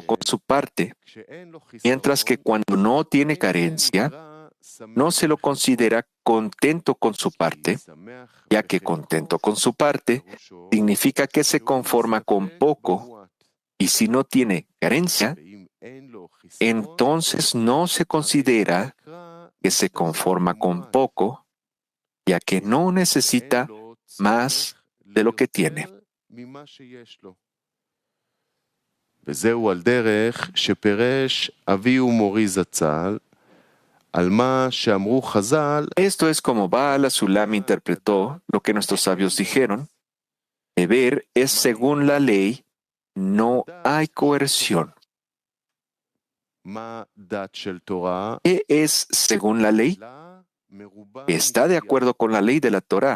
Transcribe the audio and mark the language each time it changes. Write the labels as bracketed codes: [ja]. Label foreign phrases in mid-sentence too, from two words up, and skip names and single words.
[es] con su parte, mientras que cuando no tiene carencia, no se lo considera contento con su parte, ya que contento con su parte significa que se conforma con poco, y si no tiene carencia, entonces no se considera que se conforma con poco, ya que no necesita más de lo que tiene. [he] וזהו על דרך שפירש אבי ומורי זצ"ל על מה שאמרו חז"ל. [es] Esto es como Baal Asulam interpretó lo que nuestros sabios dijeron. Deber es según la ley, no hay coerción. ¿Qué es según la ley? Está de acuerdo con la ley de la Torá.